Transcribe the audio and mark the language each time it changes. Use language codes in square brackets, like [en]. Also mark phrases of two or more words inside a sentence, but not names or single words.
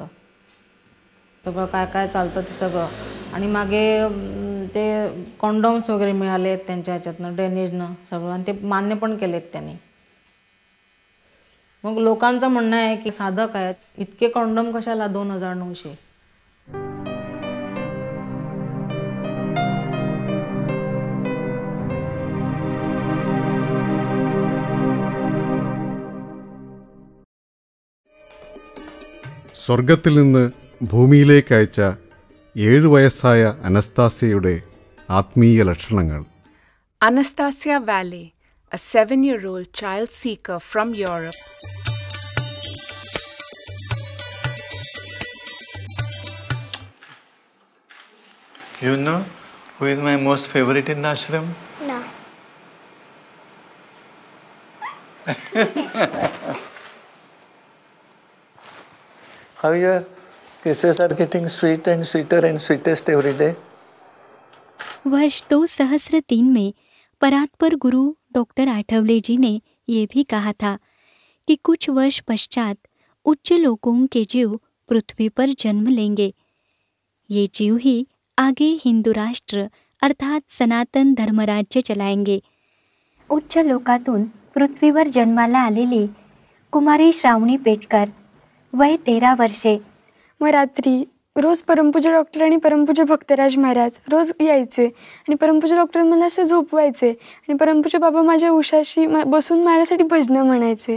[mr] सगळं काय काय चालतं ते सगळं. आणि मागे ते कॉन्डॉम्स वगैरे मिळाले आहेत त्यांच्या ह्याच्यातनं ड्रेनेजनं सगळं, आणि ते मान्य पण केलेत त्यांनी. मग लोकांचं म्हणणं आहे की साधक आहेत, इतके कॉन्डॉम कशाला 2900. [ml] സ്വർഗത്തിൽ നിന്ന് ഭൂമിയിലേക്ക് അയച്ച 7 വയസ്സായ അനസ്താസ്യയുടെ ആത്മീയ ലക്ഷണങ്ങൾ. [en] Anastasia Valley, a 7-year-old child seeker from Europe. You know who is my most favorite in the ashram? No. How your kisses are getting sweet and sweeter and sweetest every day? [hi] वर्ष 2003 में परात्पर गुरु डॉक्टर आठवले जी ने ये भी कहा था कि कुछ वर्ष पश्चात उच्च लोकों के जीव पृथ्वी पर जन्म लेंगे. ये जीव ही आगे हिंदू राष्ट्र अर्थात सनातन धर्मराज्य चलाएंगे. [mr] उच्च लोकातून पृथ्वीवर जन्माला आलेली कुमारी श्रावणी पेटकर, वय 13 वर्षे. मग रात्री रोज परमपूज्य डॉक्टर आणि परमपूज्य भक्तराज महाराज रोज यायचे आणि परमपूज्य डॉक्टर मला असं झोपवायचे आणि परमपूज्य बाबा माझ्या उशाशी बसून माझ्यासाठी भजनं म्हणायचे.